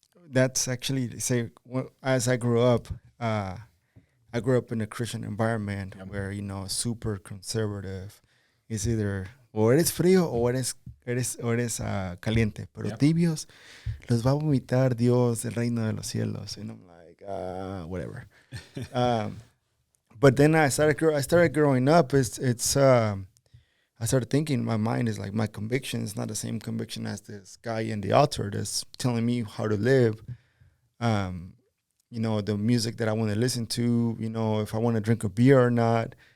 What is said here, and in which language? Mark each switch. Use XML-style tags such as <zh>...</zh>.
<en>that's actually say as I grew up. I grew up in a Christian environment where, super conservative. It's either</en> <es>o eres frío o eres caliente. Pero tibios los va a vomitar Dios del reino de los cielos.</es> <en>And I'm like, whatever. But then I started growing up. I started thinking, my mind is like, my conviction is not the same conviction as this guy in the altar that's telling me how to live. The music that I want to listen to, if I want to drink a beer or not.</en>